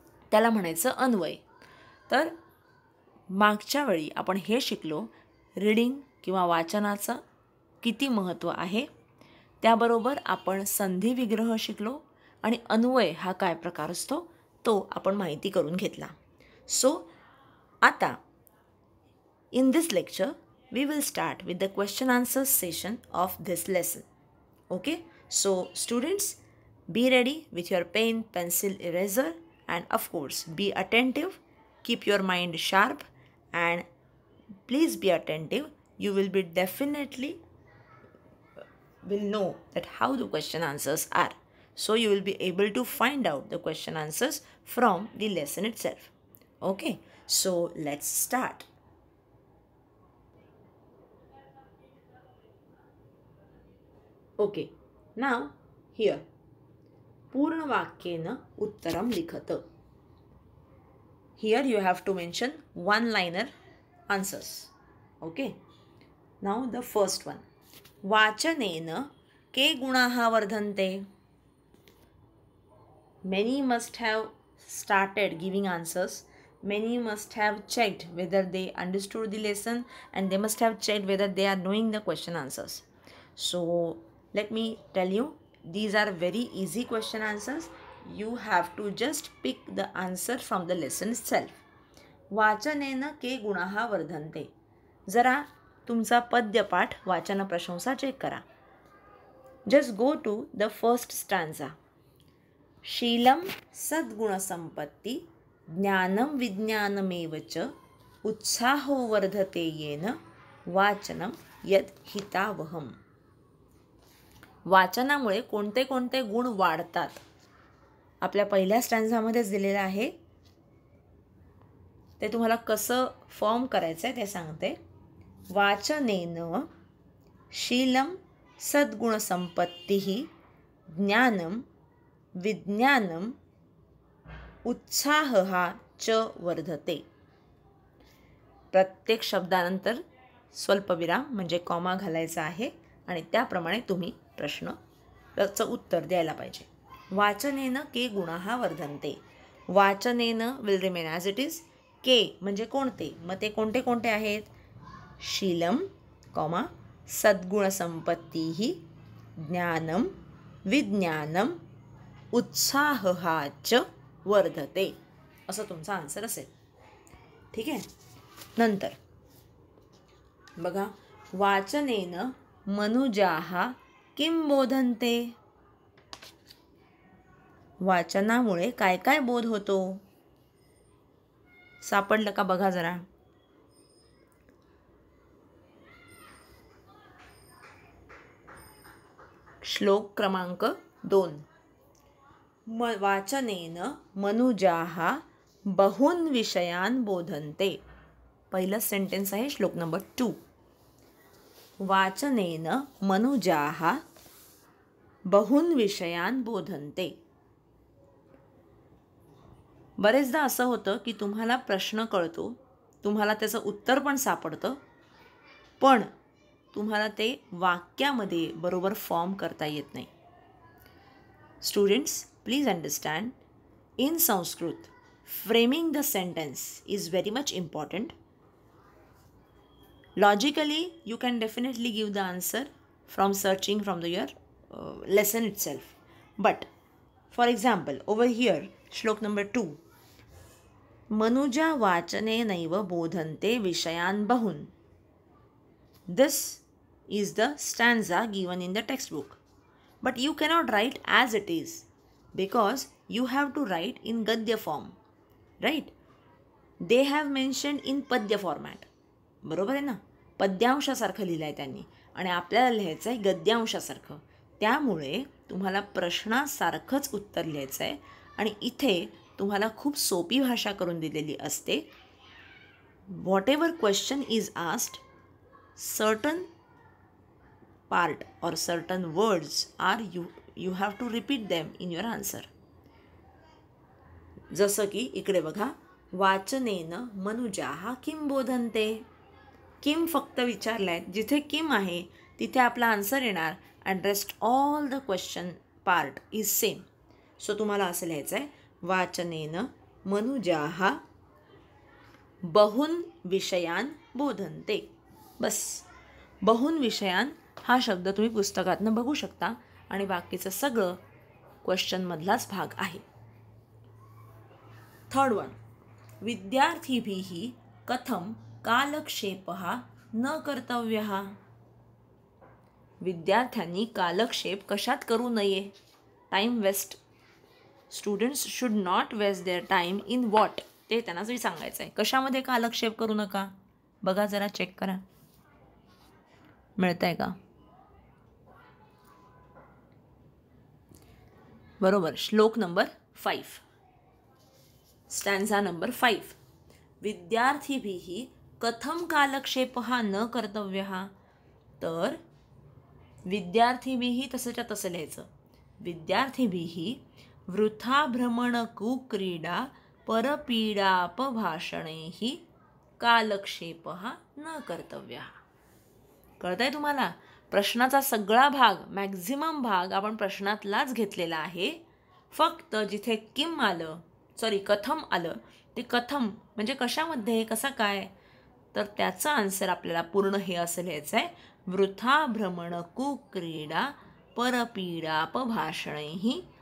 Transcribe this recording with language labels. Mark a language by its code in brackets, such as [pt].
[mr] त्याला म्हणायचं अन्वय. तर मागच्या वेळी आपण हे शिकलो, रीडिंग किंवा वाचनाचं किती महत्त्व आहे. त्याबरोबर आपण संधी विग्रह शिकलो आणि अन्वय हा काय प्रकार असतो तो आपण माहिती करून घेतला. [en] So आता in this lecture we will start with the question answers session of this lesson. Okay, so students, be ready with your pen, pencil, eraser, and of course be attentive. Keep your mind sharp and please be attentive. You will be definitely will know that how the question answers are. So you will be able to find out the question answers from the lesson itself. Okay, so let's start. Okay, now here [sa] पूर्ण वाक्येन उत्तरम लिखत. [en] Here you have to mention one-liner answers. Okay, now the first one. [sa] वाचनेन के गुणाः वर्धन्ते. [en] Many must have started giving answers. Many must have checked whether they understood the lesson, and they must have checked whether they are knowing the question answers. So let me tell you, these are very easy question answers. You have to just pick the answer from the lesson itself. [sa] वाचनेन के गुणाः वर्धन्ते. [mr] जरा तुमचा पद्यपाठ वाचन प्रशंसा check करा. [en] Just go to the first stanza. [sa] Sheelam सद्गुणसंपत्ती ज्ञानम विज्ञानमेव च उत्साहो वर्धते येन वाचनम यद हितावहम. [mr] वाचनामुळे कोणते कोणते गुण वाढतात आपल्या पहिल्या स्टॅन्झामध्येच दिलेलं आहे. ते तुम्हाला कसं फॉर्म करायचं आहे ते सांगते. [sa] वाचनेन शीलम सद्गुणसंपत्तिः ज्ञानम विज्ञानम उत्साहः च वर्धते. [mr] प्रत्येक शब्दानंतर स्वल्पविराम म्हणजे कॉमा घालायचा आहे आणि त्याप्रमाणे तुम्ही प्रश्नाचं उत्तर द्यायला पाहिजे. [sa] वाचनेन के गुणाः वर्धन्ते. [en] वाचनेन will remain as it is. [mr] के म्हणजे कोणते, मग ते कोणते कोणते आहेत. [sa] शीलम कॉमा सद्गुणसंपत्तिः ज्ञानम विज्ञानम उत्साहः च वर्धते, [mr] असं तुमचा आन्सर असेल. ठीक आहे. नंतर बघा, [sa] वाचनेन मनुजाः किं बोधन्ते. [mr] वाचनामुळे काय काय बोध होतो. सापडलं का बघा जरा. श्लोक क्रमांक 2. [sa] वाचनेन मनुजाः बहून् विषयान् बोधन्ते. [mr] पहिलं सेंटेन्स आहे श्लोक नंबर 2. [sa] वाचनेन मनुजाः बहून् विषयान् बोधन्ते. [mr] बरेचदा असं होतं की तुम्हाला प्रश्न कळतो, तुम्हाला त्याचं उत्तर पण सापडतं, पण तुम्हाला ते वाक्यामध्ये बरोबर फॉर्म करता येत नाही. [en] Students, please understand, in Sanskrit framing the sentence is very much important. Logically, you can definitely give the answer from searching from your lesson itself. But, for example, over here, shlok number 2. [sa] Manuja vachane naiva bodhante vishayan bahun. [en] This is the stanza given in the textbook. But you cannot write as it is because you have to write in gadya form. Right? They have mentioned in padya format. [mr] बरोबर आहे ना. पद्यांशासारखं लिहिलं आहे त्यांनी आणि आपल्याला लिहायचं आहे गद्यांशासारखं. त्यामुळे तुम्हाला प्रश्नासारखंच उत्तर लिहायचं आहे आणि इथे तुम्हाला खूप सोपी भाषा करून दिलेली असते. [en] Whatever question is asked, certain part or certain words are you have to repeat them in your answer. [mr] जसं की इकडे बघा, [sa] वाचनेन मनुजाः किं बोधन्ते. [mr] किम फक्त विचारलं आहे, जिथे किम आहे तिथे आपला आन्सर येणार [en] And rest all the question part is same. [mr] So तुम्हाला असं लिहायचं आहे, [sa] वाचनेन मनुजाः बहून् विषयान् बोधन्ते. [mr] बस, बहून् विषयान् हा शब्द तुम्ही पुस्तकातनं बघू शकता आणि बाकीचं सगळं क्वेश्चनमधलाच भाग आहे. [sa] 3rd, विद्यार्थिभिः कथं कालक्षेपः न कर्तव्यः. [mr] विद्यार्थ्यांनी कालक्षेप कशात करू नये. [en] Time waste. Students should not waste their time in what, [mr] ते त्यांना जरी सांगायचं आहे. कशामध्ये कालक्षेप करू नका. बघा जरा, चेक करा, मिळत आहे का. बरोबर. श्लोक नंबर 5, स्टॅन्झा नंबर 5. [sa] विद्यार्थिभिः कथं कालक्षेपः न कर्तव्यः. [mr] तर विद्यार्थिभिः तसंच्या तसं लिहायचं. [sa] विद्यार्थिभिः वृथा भ्रमणकुक्रीडा परपीडापभाषणैः कालक्षेपः न कर्तव्यः. [mr] कळतंय तुम्हाला. प्रश्नाचा सगळा भाग, मॅक्झिमम भाग आपण प्रश्नातलाच घेतलेला आहे. फक्त जिथे किम आलं, कथम आलं, ते कथम म्हणजे कशामध्ये, कसा काय, तर त्याचा आन्सर आपल्याला पूर्ण हे असं लिहायचं आहे, [sa] वृथा भ्रमण कुक्रीडा परपीडापभाषणैः.